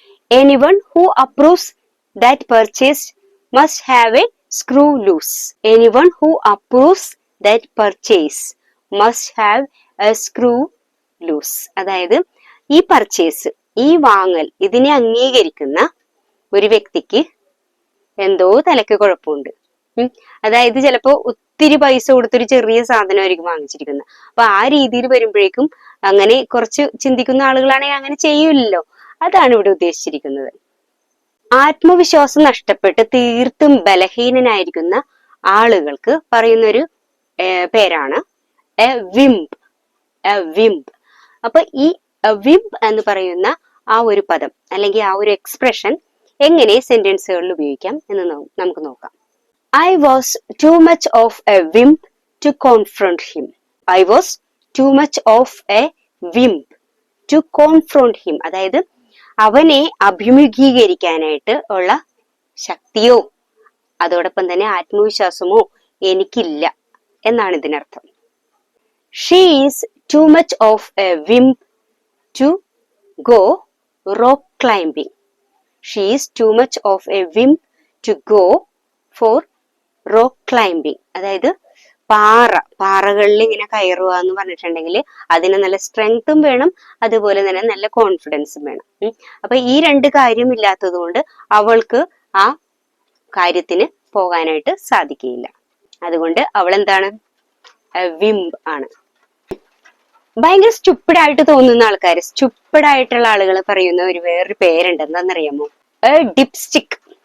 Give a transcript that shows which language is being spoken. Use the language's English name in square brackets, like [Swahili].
[English] Anyone who approves that purchase must have a screw loose. Anyone who approves that purchase must have a screw loose. [Malayalam] അതായത് ഈ purchase, ഈ വാങ്ങൽ, ഇതിനെ അംഗീകരിക്കുന്ന ഒരു വ്യക്തിക്ക് എന്തോ തലക്ക് കുഴപ്പമുണ്ട്. അതായത് ചിലപ്പോ ഒത്തിരി പൈസ കൊടുത്തൊരു ചെറിയ സാധനമായിരിക്കും വാങ്ങിച്ചിരിക്കുന്നത്. അപ്പൊ ആ രീതിയിൽ വരുമ്പോഴേക്കും അങ്ങനെ കുറച്ച് ചിന്തിക്കുന്ന ആളുകളാണെങ്കിൽ അങ്ങനെ ചെയ്യൂലല്ലോ. അതാണ് ഇവിടെ ഉദ്ദേശിച്ചിരിക്കുന്നത്. ആത്മവിശ്വാസം നഷ്ടപ്പെട്ട് തീർത്തും ബലഹീനനായിരിക്കുന്ന ആളുകൾക്ക് പറയുന്നൊരു പേരാണ് എ വിംബ്. എ വിംബ്. അപ്പൊ ഈ വിംബ് എന്ന് പറയുന്ന ആ ഒരു പദം അല്ലെങ്കിൽ ആ ഒരു എക്സ്പ്രഷൻ എങ്ങനെ സെന്റൻസുകളിൽ ഉപയോഗിക്കാം എന്ന് നമുക്ക് നോക്കാം. [English] I was too much of a wimp to confront him. I was too much of a wimp to confront him. [Malayalam] അതായത് അവനെ അഭിമുഖീകരിക്കാനായിട്ട് ഉള്ള ശക്തിയോ അതോടൊപ്പം തന്നെ ആത്മവിശ്വാസമോ എനിക്കില്ല എന്നാണ് ഇതിനർത്ഥം. [English] She is too much of a wimp to go rock climbing. She is too much of a wimp to go for rock climbing. [Malayalam] അതായത് പാറകളിൽ ഇങ്ങനെ കയറുക എന്ന് പറഞ്ഞിട്ടുണ്ടെങ്കിൽ അതിന് നല്ല സ്ട്രെങ്ത്തും വേണം, അതുപോലെ തന്നെ നല്ല കോൺഫിഡൻസും വേണം. അപ്പൊ ഈ രണ്ട് കാര്യം ഇല്ലാത്തത് കൊണ്ട് അവൾക്ക് ആ കാര്യത്തിന് പോകാനായിട്ട് സാധിക്കുകയില്ല. അതുകൊണ്ട് അവൾ എന്താണ്? വിംബ് ആണ്. ഭയങ്കര സ്റ്റുപ്പിഡായിട്ട് തോന്നുന്ന ആൾക്കാർ, സ്റ്റുപ്പിഡായിട്ടുള്ള ആളുകൾ പറയുന്ന ഒരു വേറൊരു പേരുണ്ട്. എന്താണെന്നറിയാമോ? ഡിപ്സ്റ്റിക്.